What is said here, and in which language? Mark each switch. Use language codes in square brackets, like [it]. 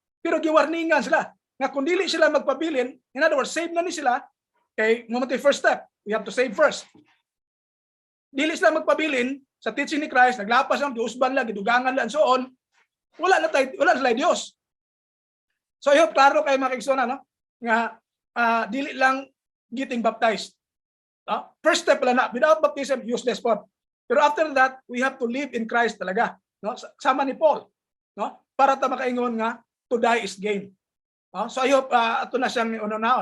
[ceb] Pero giwarningan sila nga kung dili sila magpabilin, [en] in other words, [ceb] save na ni sila, kay mamatay first step. [en] We have to save first. [ceb] Dili sila magpabilin sa teaching ni Christ, naglapas lang, giusban lang, gidugangan lang, so on. Wala sila Dios. [en] So I hope [ceb] klaro kayo mga kaigsunan, no? Nga dili lang [en] getting baptized. First step lang na, without baptism, useless po. Pero after that, we have to live in Christ talaga. [ceb] No? Sama ni Paul. No? Para ta makaingon nga, [en] to die is gain. So I hope, [ceb] ato na siyang ununao.